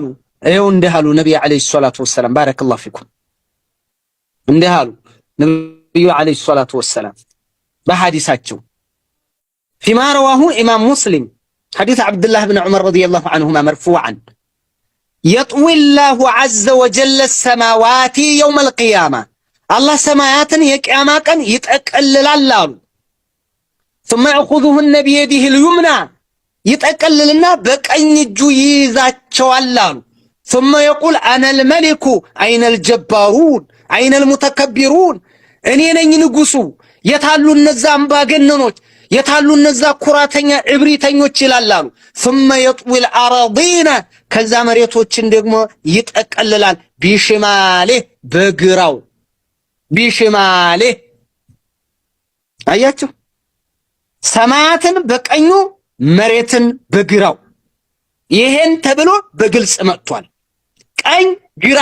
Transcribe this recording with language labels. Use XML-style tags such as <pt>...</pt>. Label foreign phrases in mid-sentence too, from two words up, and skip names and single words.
<am>ይኸው እንዲህ አሉ ነብዩ</am> <ar>عليه الصلاة والسلام بارك الله فيكم።</ar> <am>እንዲህ አሉ ነብዩ</am> <ar>عليه الصلاة والسلام</ar> <am>በሐዲሳቸው</am> <ar>فيما رواه إمام مسلم حديث عبد الله بن عمر رضي الله عنهما مرفوعا يطوي الله عز وجل السماوات يوم القيامة</ar> <am>አላህ ሰማያትን የቂያማ ቀን ይጠቀልላል አሉ።</am> <ar>ثم يأخذهن بيده اليمنى</ar> <am>ይጠቀልልና በቀኝ እጁ ይይዛቸዋል አሉ።</am> <ar>ثم يقول أنا الملك أين الجبارون أين المتكبرون</ar> <am>እኔ ነኝ ንጉሱ፣ የታሉ እነዛ አምባገነኖች፣ የታሉ እነዛ ኩራተኛ እብሪተኞች ይላል አሉ።</am> <ar>ثم يطوي الأراضين</ar> <am>ከዛ መሬቶችን ደግሞ ይጠቀልላል ቢሽማሌህ በግራው ቢሽማሌ። አያችሁ ሰማያትን በቀኙ መሬትን በግራው። ይሄን ተብሎ በግልጽ መጥቷል። ቀኝ ግራ</am>